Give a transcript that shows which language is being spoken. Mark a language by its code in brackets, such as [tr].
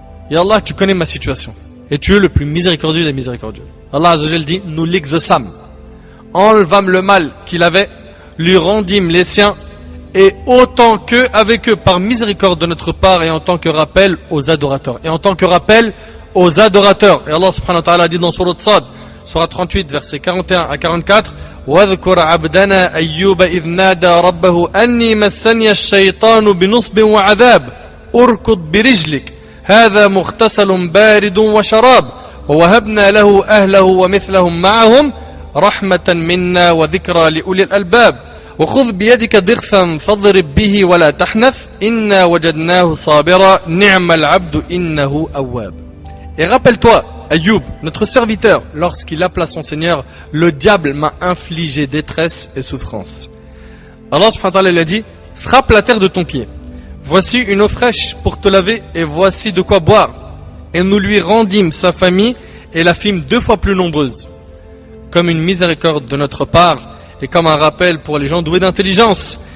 [fr] Et Allah, tu connais ma situation. Et tu es le plus miséricordieux des miséricordieux. Allah Azza wa Jal dit: nous l'exaucâmes. Enlevâmes le mal qu'il avait, lui rendîmes les siens, et autant qu'eux, avec eux, par miséricorde de notre part, et en tant que rappel aux adorateurs. Et en tant que rappel aux adorateurs. Et Allah subhanahu wa ta'ala dit dans Sourate Sad, Sourate 38, versets 41 à 44, [ar] وَاذْكُرْ عَبْدَنَا أَيُّوبَ إِذْ نَادَى رَبَّهُ أَنِّي مَسَّنِيَ الشَّيْطَانُ بِنُصْبٍ وَعَذَابٍ أُرْكُضْ بِرِجْلِكَ هَذَا مُغْتَسَلٌ بَارِدٌ وَشَرَابٌ وَوَهَبْنَا لَهُ أَهْلَهُ وَمِثْلَهُم مَّعَهُمْ رَحْمَةً مِنَّا وَذِكْرَى لِأُولِي الْأَلْبَابِ وَخُذْ بِيَدِكَ ضِغْثًا فَاضْرِب بِهِ وَلَا تَحْنَثْ إِنَّا وَجَدْنَاهُ صَابِرًا نِعْمَ الْعَبْدُ إِنَّهُ أَوَّابٌ. [fr] Et rappelle-toi, Ayyub, notre serviteur, lorsqu'il appela son Seigneur, le diable m'a infligé détresse et souffrance. Allah subhanahu wa ta'ala lui a dit: frappe la terre de ton pied. Voici une eau fraîche pour te laver et voici de quoi boire. Et nous lui rendîmes sa famille et la fîmes 2 fois plus nombreuse, comme une miséricorde de notre part et comme un rappel pour les gens doués d'intelligence.